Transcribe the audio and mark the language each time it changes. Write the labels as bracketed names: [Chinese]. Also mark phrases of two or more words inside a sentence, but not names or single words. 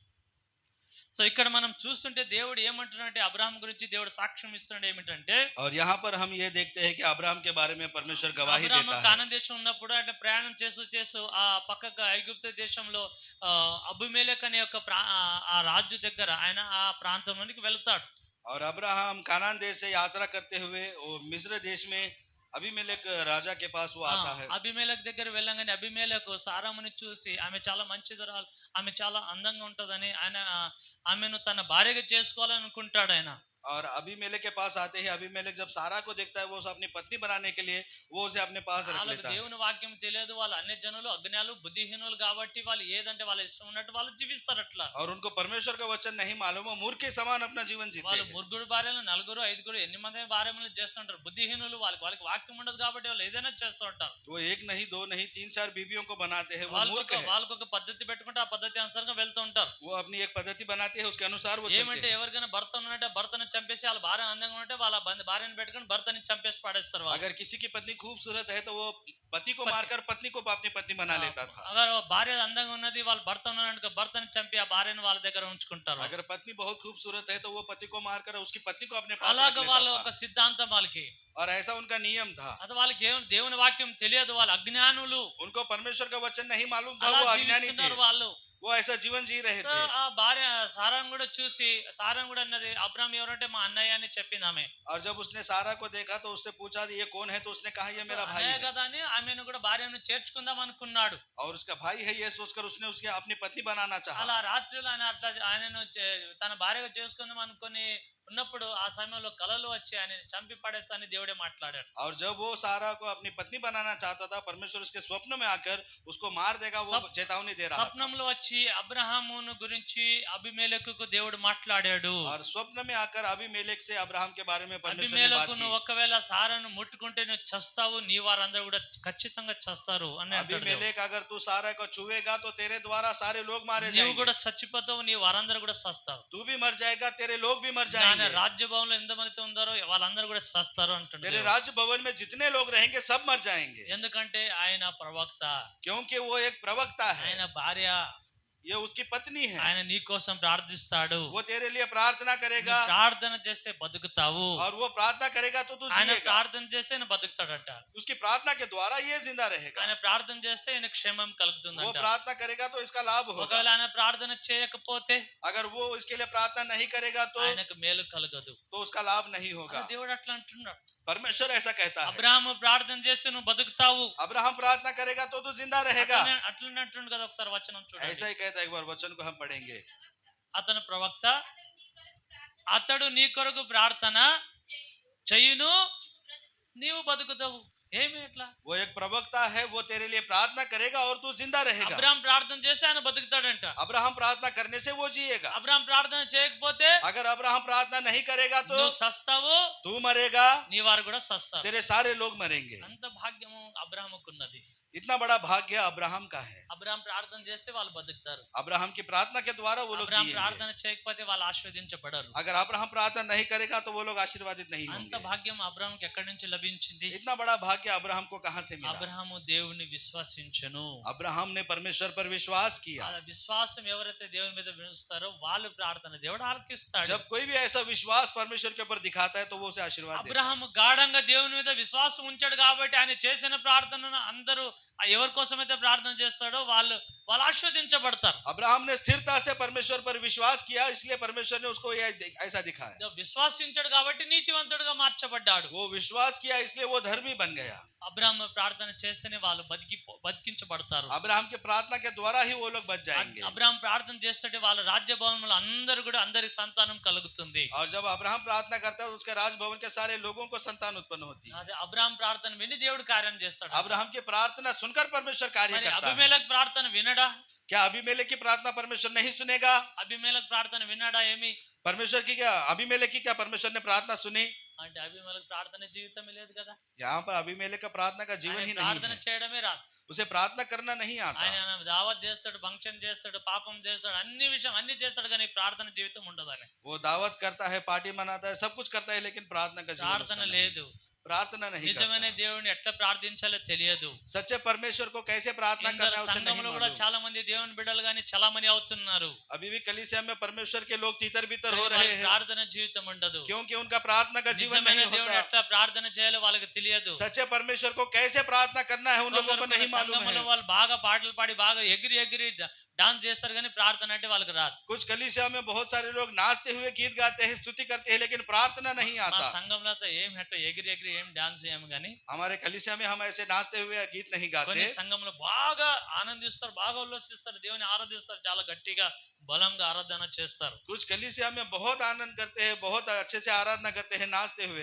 [Telugu] సో ఇక్కడ మనం చూస్తుంటే దేవుడు ఏమంటున్నాడంటే అబ్రహాం గురించి దేవుడు సాక్ష్యం ఇస్తున్నాడు ఏమిటంటే, [Hindi] और यहाँ पर हम ये देखते हैं कि अब्राहम के बारे में परमेश्वर गवाही [Telugu] అబ్రహాము [Hindi] देता है। [Telugu] కానాన్ దేశం ఉన్నప్పుడు అంటే ప్రయాణం చేస్తూ ఆ పక్కగా ఐగుప్తు దేశంలో అబీమెలెకు అనే ఒక ఆ రాజు దగ్గర ఆయన ఆ ప్రాంతంలోనికి వెళ్తాడు. [Hindi] और अब्राहम कानान देश से यात्रा करते हुए वो मिस्र देश में अबीमेलेक राजा के पास वो आता है। [Telugu] అబీమెలెకు దగ్గర వెళ్ళంగానే అబీమెలెకు సారాముని చూసి ఆమె చాలా మంచిదరాలు, ఆమె చాలా అందంగా ఉంటదని ఆయన ఆమెను తన భార్యగా చేసుకోవాలనుకుంటాడు ఆయన. [Hindi] और अबीमेलेक के पास आते ही अबीमेलेक जब सारा को देखता है वो उसे अपनी पत्नी बनाने के लिए वो उसे अपने पास रख [Telugu] వాళ్ళకు [Hindi] लेता है। [Telugu] దేవుని వాక్యం తెలియదు, వాళ్ళు అన్య జనులు అజ్ఞానులు బుద్ధిహీనులు కాబట్టి వాళ్ళు ఏదంటే వాళ్ళ ఇష్టం ఉన్నట్టు వాళ్ళు జీవిస్తారు అట్లా. [Hindi] और उनको परमेश्वर का वचन नहीं मालूम, वो मूर्ख के समान अपना जीवन जीते [Telugu] వాళ్ళు [Hindi] हैं। [Telugu] ముగ్గురు భార్యలు, నలుగురు, ఐదుగురు, ఎన్ని మంది భార్యలు చేస్తుంటారు. బుద్ధిహీనులు, వాళ్ళకి వాక్యం ఉండదు కాబట్టి వాళ్ళు ఏదైనా చేస్తూ ఉంటారు. [Hindi] वो एक नहीं, दो नहीं, 3-4 बीवियों को बनाते हैं, वो मूर्ख है। [Telugu] వాళ్ళకొక పద్ధతి పెట్టుకుంటే ఆ పద్ధతి అనుసారంగా వెళ్తూ ఉంటారు. [Hindi] वो अपनी एक पद्धति बनाते हैं, उसके अनुसार वो चलते [Telugu] ఏమంటే [Hindi] हैं। [Telugu] ఎవరికైనా భర్త ఉన్నట్టే భర్తను చంపేసి వాళ్ళ భార్య అందంగా ఉంటే వాళ్ళ భార్యను పెట్టుకుని భర్తని చంపేసి పడేస్తారు వాళ్ళు. [Hindi] अगर किसी की पत्नी खूबसूरत है तो वो पति को मारकर पत्नी को अपनी पत्नी बना लेता था। [Telugu] అగర్ భార్య అందంగా ఉన్నది, వాళ్ళ భర్త ఉన్నాడు, భర్తని చంపి ఆ భార్యను వాళ్ళ దగ్గర ఉంచుకుంటారు. [Hindi] अगर पत्नी बहुत खूबसूरत है तो वो पति को मारकर उसकी पत्नी को अपने पास रख [Telugu] అలాగ వాళ్ళ [Hindi] लेता [Telugu] ఒక [Hindi] था। [Telugu] సిద్ధాంతం వాళ్ళకి. [Hindi] और ऐसा उनका नियम था। [Telugu] అది వాళ్ళకి దేవుని వాక్యం తెలియదు, వాళ్ళు అజ్ఞానులు. [Hindi] उनको परमेश्वर का वचन नहीं मालूम था, [Telugu] అలా [Hindi] वो अज्ञानी थे, [Telugu] జీవిస్తున్నారు వాళ్ళు. [Hindi] वो ऐसा जीवन जी रहे [Telugu] సో [Hindi] थे। [Telugu] ఆ భార్య సారాను కూడా చూసి, సారాను కూడా అన్నది అబ్రాహాం ఎవరంటే మా అన్నయ్య అని చెప్పింది ఆమె. [Hindi] और जब उसने सारा को देखा तो उससे पूछा ये कौन है, तो उसने कहा ये मेरा भाई [Telugu] అన్నయ్య [Hindi] है। [Telugu] కదా అని ఆమెను కూడా భార్యను చేర్చుకుందాం అనుకున్నాడు. [Hindi] और उसका भाई है ये सोचकर उसने उसके अपनी पत्नी बनाना चाहा। [Telugu] అలా రాత్రిలో ఆయన అట్లా ఆయనను తన భార్యగా చేసుకుందాం అనుకుని ఉన్నప్పుడు ఆ సమయంలో కలలు వచ్చి ఆయనని చంపి పడేస్తానని దేవుడే మాట్లాడాడు. [Hindi] और जब वो सारा को अपनी पत्नी बनाना चाहता था, परमेश्वर उसके स्वप्न में आकर उसको मार देगा वो चेतावनी दे रहा था। [Telugu] స్వప్నంలో వచ్చి అబ్రహామును గురించి అబీమెలెకుకు దేవుడు మాట్లాడాడు. [Hindi] और स्वप्न में आकर अबीमेलेक से अब्राहम के बारे में परमेश्वर ने बात [Telugu] అబీమెలెకు [Hindi] की। [Telugu] నువ్వు ఒకవేళ సారాను ముట్టుకుంటే నువ్వు చస్తావు, నీ వారందరూ కూడా ఖచ్చితంగా చస్తారు అని అంటాడు దేవుడు. [Hindi] अबीमेलेक अगर तू सारा को छुएगा तो तेरे द्वारा सारे लोग मारे [Telugu] నువ్వు [Hindi] जाएंगे। [Telugu] కూడా చచ్చిపోతావు, నీ వారందరూ కూడా చస్తారు. [Hindi] तू भी मर जाएगा, तेरे लोग भी मर [Telugu] ఆయన [Hindi] जाएंगे। [Telugu] రాజ్య భవనంలో ఎంతమంది ఉన్నారో వాళ్ళందరూ కూడా చస్తారు అంటున్నాడు [Hindi] तेरे [Telugu] దేవుడు. [Hindi] राज्य भवन में जितने लोग रहेंगे सब मर जाएंगे, [Telugu] ఎందుకంటే ఆయన ప్రవక్త, [Hindi] क्योंकि वो एक प्रवक्ता है, [Telugu] ఆయన భార్య, [Hindi] ये उसकी पत्नी है। [Telugu] ఆయన నీ కోసం ప్రార్థిస్తాడు. [Hindi] वो तेरे लिए प्रार्थना करेगा, [Telugu] నువ్వు ప్రార్థన చేస్తే బతుకుతావు. [Hindi] और वो प्रार्थना करेगा तो तू [Telugu] ఆయన [Hindi] जिएगा। [Telugu] ప్రార్థన చేస్తే ఆయన బతుకుతాడంట. [Hindi] उसकी प्रार्थना के द्वारा ये जिंदा रहेगा। [Telugu] ఆయన ప్రార్థన చేస్తే ఆయన క్షేమం [Hindi] वो [Telugu] కలుగుతుందంట. [Hindi] प्रार्थना करेगा तो इसका लाभ होगा। [Telugu] ఒకవేళ ఆయన ప్రార్థన చేయకపోతే [Hindi] अगर वो इसके लिए प्रार्थना नहीं करेगा तो [Telugu] ఆయనకు మేలు కలగదు. [Hindi] उसका लाभ नहीं होगा। [Telugu] అది దేవుడు అట్లా అంటున్నాడు. [Hindi] परमेश्वर ऐसा कहता है। [Telugu] అబ్రాహాము ప్రార్థన చేస్తే నువ్వు బతుకుతావు. [Hindi] अब्राहम प्रार्थना करेगा तो तू जिंदा रहेगा। [Telugu] అట్లనే అంటుండు కదా. ఒకసారి వచనం చూడండి. [Hindi] ऐसा ही कहता है, एक बार वचन को हम पढ़ेंगे। [Telugu] అతను ప్రవక్త, అతడు నీ కొరకు ప్రార్థన చెయ్యును, నీవు బతుకుతావు. ఏమి ఎట్లా? [Hindi] वो एक प्रवक्ता है, वो तेरे लिए प्रार्थना करेगा और तू जिंदा रहेगा। [Telugu] అబ్రాహాం ప్రార్థన చేస్తే ఆయన బతుకుతాడంట. [Hindi] अब्राहम प्रार्थना करने से वो जिएगा। [Telugu] అబ్రాహాం ప్రార్థన చేయకపోతే [Hindi] अगर अब्राहम प्रार्थना नहीं करेगा तो [Telugu] నువ్వు సస్తావు, [Hindi] तू मरेगा, [Telugu] నీ వారు కూడా సస్తారు. [Hindi] तेरे सारे लोग मरेंगे। [Telugu] అంత భాగ్యము అబ్రాహాముకున్నది. [Hindi] इतना बड़ा भाग्य अब्राहम का है। [Telugu] అబ్రాహాం ప్రార్థన చేస్తే వాళ్ళు బతుకుతారు. [Hindi] अब्राहम की प्रार्थना के द्वारा वो लोग [Telugu] అబ్రాహాం [Hindi] जिएंगे। [Telugu] ప్రార్థన చేయకపోతే వాళ్ళు ఆశీర్వదించబడరు. [Hindi] अगर अब्राहम प्रार्थना नहीं करेगा तो वो लोग आशीर्वादित नहीं [Telugu] అంత [Hindi] होंगे। [Telugu] భాగ్యం అబ్రాహాంకి ఎక్కడి నుంచి లభించింది? [Hindi] इतना बड़ा भाग्य अब्राहम को कहां से मिला? [Telugu] అబ్రాహాము దేవుని విశ్వసించెను. [Hindi] अब्राहम ने परमेश्वर पर विश्वास किया। [Telugu] ఆ విశ్వాసం ఎవరైతే దేవుని మీద ఉంచుతారో వాళ్ళు ప్రార్థన దేవుడు ఆలకిస్తాడు. [Hindi] जब कोई भी ऐसा विश्वास परमेश्वर के ऊपर दिखाता है तो वो उसे आशीर्वाद देता है। [Telugu] అబ్రాహాము గాఢంగా దేవుని మీద విశ్వాసం ఉంచాడు కాబట్టి ఆయన చేసిన ప్రార్థనను అందరూ ఎవరి కోసమైతే ప్రార్థన చేస్తాడో వాళ్ళు ఆశీర్వదించబడతారు. [Hindi] अब्राहम ने स्थिरता से परमेश्वर पर विश्वास किया, इसलिए परमेश्वर ने उसको ऐसा दिखाया। [Telugu] విశ్వాసించాడు కాబట్టి నీతివంతుడుగా మార్చబడ్డాడు. [Hindi] वो विश्वास किया इसलिए वो धर्मी बन गया। [Telugu] అబ్రాహాము ప్రార్థన చేస్తేనే వాళ్ళు బతికించబడతారు. [Hindi] अब्राहम के प्रार्थना के द्वारा ही वो लोग बच जाएंगे। [Telugu] అబ్రాహాం ప్రార్థన చేస్తుంటే వాళ్ళ రాజ్య భవనంలో అందరికి సంతానం కలుగుతుంది. [Hindi] और जब अब्राहम प्रार्थना करता है तो उसके राजभवन के सारे लोगों को संतान उत्पन्न होती है। [Telugu] అదే అబ్రాహాం ప్రార్థన విని దేవుడు కార్యం చేస్తాడు. [Hindi] अब्राहम की प्रार्थना सुनकर परमेश्वर कार्य [Telugu] మరి [Hindi] करता है। [Telugu] అబీమెలెకు ప్రార్థన వినడా? [Hindi] क्या अबीमेलेक की प्रार्थना परमेश्वर नहीं सुनेगा? [Telugu] అబీమెలెకు ప్రార్థన వినడా? ఏమి [Hindi] परमेश्वर की क्या, अबीमेलेक की क्या परमेश्वर ने प्रार्थना सुनी? [Telugu] అంటే అబీమెలెకు ప్రార్థన జీవితమే లేదు కదా. [Hindi] यहाँ पर अबीमेलेक का प्रार्थना का जीवन ही नहीं [Telugu] ప్రార్థన [Hindi] है। [Telugu] చేయడమే రాదు. [Hindi] उसे प्रार्थना करना नहीं आता। [Telugu] ఆయన దావత్ చేస్తాడు, ఫంక్షన్ చేస్తాడు, పాపం చేస్తాడు, అన్ని చేస్తాడు, కానీ ప్రార్థన జీవితం ఉండదని. [Hindi] वो दावत करता है, पार्टी मनाता है, सब कुछ करता है, लेकिन प्रार्थना का जीवन उसका [Telugu] ప్రార్థన [Hindi] नहीं। [Telugu] లేదు. [Hindi] प्रार्थना नहीं [Telugu] నిజమైన [Hindi] करता। [Telugu] దేవుని ఎట్లా ప్రార్థించాలో తెలియదు. [Hindi] सच्चे परमेश्वर को कैसे प्रार्थना [Telugu] ఇందరు [Hindi] करना है उसे नहीं [Telugu] సంఘంలో కూడా [Hindi] मालूम। [Telugu] చాలా మంది దేవుని బిడ్డలు గాని చలామణి అవుతున్నారు. [Hindi] अभी भी कलीसिया में परमेश्वर के लोग तीतर बीतर हो [Telugu] కానీ [Hindi] रहे [Telugu] వాళ్ళకి [Hindi] हैं, [Telugu] ప్రార్థన జీవితం ఉండదు. [Hindi] क्योंकि उनका प्रार्थना का जीवन [Telugu] నిజమైన [Hindi] नहीं [Telugu] దేవుడు [Hindi] होता। [Telugu] ఎట్లా ప్రార్థన చేయాలో వాళ్ళకి తెలియదు. [Hindi] सच्चे परमेश्वर को कैसे प्रार्थना करना है उन लोगों को नहीं मालूम [Telugu] సంఘంలో [Hindi] है। [Telugu] వాళ్ళు బాగా పాటలు పాడి బాగా ఎగిరి డాన్స్ చేస్తారు, కానీ ప్రార్థన అంటే వాళ్ళకి రాదు. [Hindi] कुछ कलीसिया में बहुत सारे लोग नाचते हुए गीत गाते हैं, स्तुति करते हैं, लेकिन प्रार्थना नहीं [Telugu] మా [Hindi] आता। [Telugu] సంఘంలో ఏం హెట్ట ఎగిరి ఏం డాన్స్ చేయము, కానీ [Hindi] हमारे कलीसिया में हम ऐसे नाचते हुए गीत नहीं [Telugu] కొన్ని [Hindi] गाते। [Telugu] సంఘంలో బాగా ఆనందిస్తారు, బాగా ఉల్లసిస్తారు, దేవుని ఆరాధిస్తారు, చాలా గట్టిగా బలంగా ఆరాధన చేస్తారు. [Hindi] कुछ कलीसिया में बहुत आनंद करते हैं, बहुत अच्छे से आराधना करते हैं, नाचते हुए